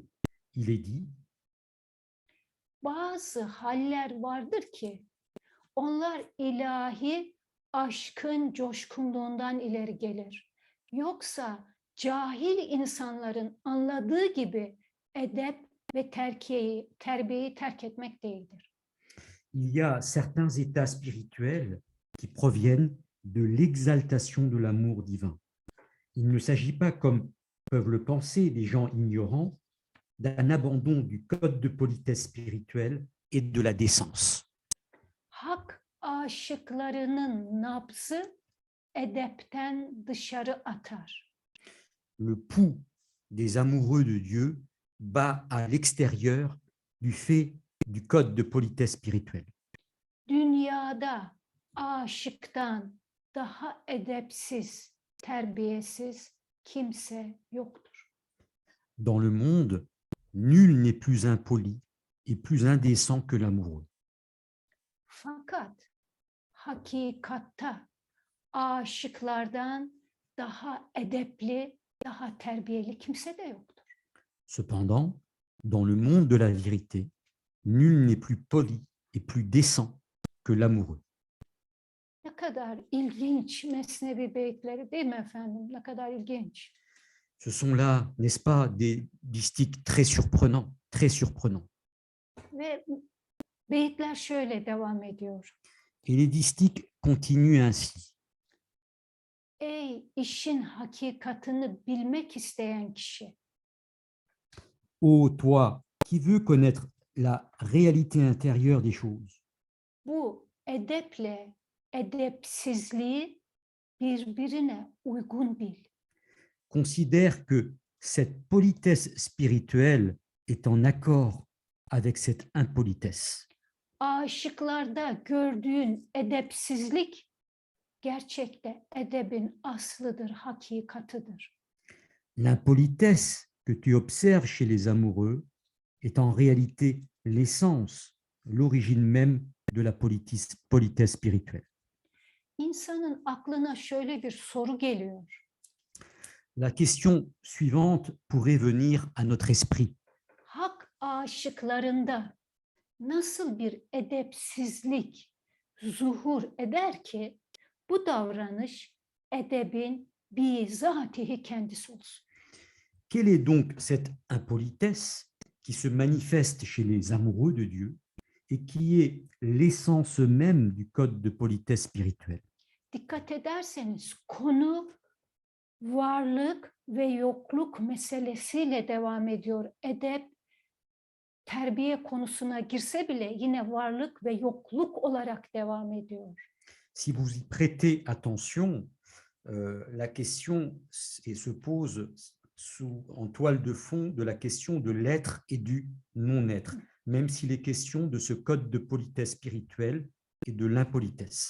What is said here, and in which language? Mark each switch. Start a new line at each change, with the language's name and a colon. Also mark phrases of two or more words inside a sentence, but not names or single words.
French: Il est dit,
Turkish: Bazı haller vardır ki onlar ilahi aşkın coşkunluğundan ileri gelir. Yoksa cahil insanların anladığı gibi edep ve terbiyeyi terk etmek değildir.
French: il y a certains états spirituels qui proviennent de l'exaltation de l'amour divin. Il ne s'agit pas, comme peuvent le penser des gens ignorants, d'un abandon du code de politesse spirituelle et de la décence.
Turkish: Hak aşıklarının nabzı edepten dışarı atar.
French: Le pouls des amoureux de Dieu bat à l'extérieur du fait du code de politesse spirituelle.
Turkish: Dünyada aşıktan daha edepsiz, terbiyesiz kimse yoktur.
French: Dans le monde, nul n'est plus impoli et plus indécent que l'amoureux.
Turkish: Fakat hakikatta aşıklardan daha edepli, daha terbiyeli kimse de yoktur.
French: Cependant, dans le monde de la vérité, nul n'est plus poli et plus décent que l'amoureux.
Turkish: Ne kadar ilginç mesnevi beyitleri değil mi efendim? Ne kadar ilginç.
French: Ce sont là, n'est-ce pas, des distiques très surprenants, très surprenants.
Turkish: Ve beyitler şöyle devam ediyor.
French: Et les distiques continuent ainsi.
Turkish: Ey işin hakikatını bilmek isteyen kişi,
French: Ô toi qui veux connaître la réalité intérieure des choses,
Turkish: bu edeple edepsizliği birbirine uygun bil.
French: considère que cette politesse spirituelle est en accord avec cette impolitesse.
Turkish: Aşıklarda gördüğün edepsizlik gerçekte edebin aslıdır, hakikatıdır.
French: L'impolitesse que tu observes chez les amoureux est en réalité l'essence, l'origine même de la politesse spirituelle.
Turkish: İnsanın aklına şöyle bir soru geliyor.
French: La question suivante pourrait venir à notre esprit.
Turkish: Hak aşıklarında nasıl bir edepsizlik zuhur eder ki bu davranış edebin bizatihi kendisi olsun?
French: Quelle est donc cette impolitesse qui se manifeste chez les amoureux de Dieu et qui est l'essence même du code de politesse spirituelle?
Turkish: Dikkat ederseniz konu varlık ve yokluk meselesiyle devam ediyor. Edep terbiye konusuna girse bile yine varlık ve yokluk olarak devam ediyor.
French: Si vous y prêtez attention, la question se pose en toile de fond de la question de l'être et du non-être, même s'il est question de ce code de politesse spirituelle et de l'impolitesse.